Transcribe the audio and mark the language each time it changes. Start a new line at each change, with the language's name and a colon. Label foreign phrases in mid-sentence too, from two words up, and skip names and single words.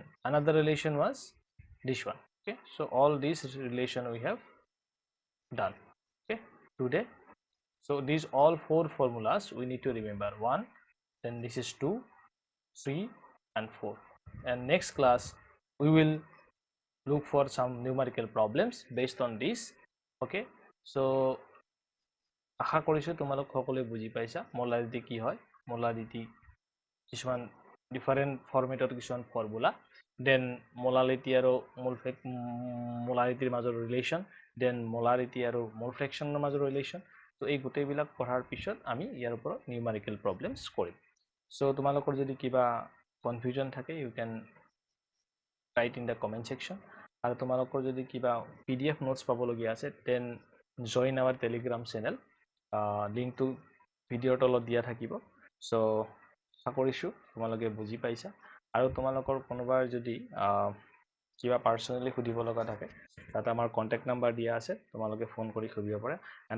English: Another relation was this one. Okay, so all these relation we have done, okay, today. So these all 4 formulas we need to remember, 1, then this is 2, 3 and 4, and next class we will look for some numerical problems based on this. Okay, so
Assamese: আশা কৰিছো তোমালোক সকলোৱে বুজি পাইছা molarity কি হয়, molarity কিছুমান
English: different formatৰ
Assamese: কিছুমান ফৰ্মুলা, then molality আৰু molarityৰ মাজৰ relation, then molarity আৰু mole fractionৰ মাজৰ relation. তো এই গোটেইবিলাক পঢ়াৰ পিছত আমি ইয়াৰ ওপৰত
English: numerical problems
Assamese: কৰিম।
English: So
Assamese: তোমালোকৰ যদি কিবা confusion থাকে,
English: you can write in the comment section.
Assamese: আৰু তোমালোকৰ যদি কিবা
English: PDF notes
Assamese: পাবলগীয়া আছে
English: then join our Telegram channel,
Assamese: লিংকটো ভিডিঅ'ৰ তলত দিয়া থাকিব। চ' আশা কৰিছোঁ তোমালোকে বুজি পাইছা। আৰু তোমালোকৰ কোনোবাৰ যদি কিবা পাৰ্চনেলি সুধিব লগা থাকে তাতে আমাৰ
English: contact number
Assamese: দিয়া আছে, তোমালোকে ফোন কৰি সুধিব পাৰে।